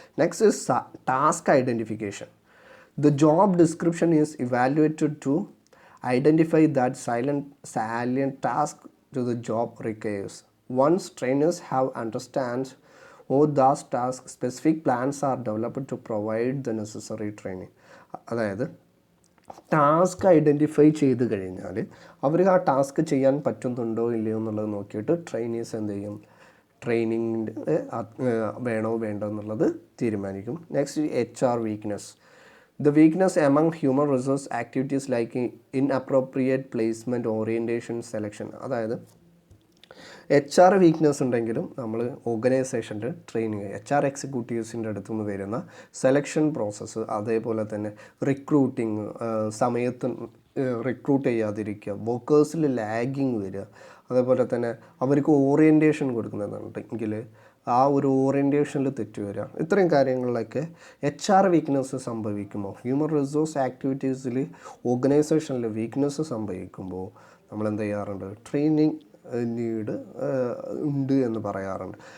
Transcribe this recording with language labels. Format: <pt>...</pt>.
<en>Next is task identification. The job description is evaluated to identify that salient task to the job requires. Once trainers have understand all those tasks, specific plans are developed to provide the necessary training.</en> <ml>അതായത് task identify ചെയ്ത് കഴിഞ്ഞാൽ അവർക്ക് ആ task ചെയ്യാൻ പറ്റുന്നുണ്ടോ ഇല്ലയോ എന്നുള്ളത് നോക്കിയിട്ട് ട്രെയിനീസ് എന്ത് ചെയ്യും, ട്രെയിനിങ്ങിൻ്റെ വേണോ വേണ്ടോ എന്നുള്ളത് തീരുമാനിക്കും.</ml> <en>Next HR weakness. The weakness among human resource activities like inappropriate placement, orientation, selection.</en> <ml>അതായത് HR വീക്ക്നെസ് ഉണ്ടെങ്കിലും നമ്മൾ ഓർഗനൈസേഷൻ്റെ ട്രെയിനിങ് HR എക്സിക്യൂട്ടീവ്സിൻ്റെ അടുത്തുനിന്ന് വരുന്ന സെലക്ഷൻ പ്രോസസ്സ്, അതേപോലെ തന്നെ റിക്രൂട്ടിങ് സമയത്ത് റിക്രൂട്ട് ചെയ്യാതിരിക്കുക, വർക്കേഴ്സിൽ ലാഗിങ് വരിക, അതേപോലെ തന്നെ അവർക്ക് ഓറിയൻറ്റേഷൻ കൊടുക്കുന്നുണ്ടെങ്കിൽ ആ ഒരു ഓറിയൻറ്റേഷനിൽ തെറ്റ് വരിക, ഇത്രയും കാര്യങ്ങളിലൊക്കെ HR വീക്ക്നെസ് സംഭവിക്കുമ്പോൾ, ഹ്യൂമൻ റിസോഴ്സ് ആക്ടിവിറ്റീസിൽ ഓർഗനൈസേഷനിൽ വീക്ക്നെസ് സംഭവിക്കുമ്പോൾ നമ്മൾ എന്ത് ചെയ്യാറുണ്ട്, ട്രെയിനിങ് നീഡ് ഉണ്ട് എന്ന് പറയാറുണ്ട്.</ml>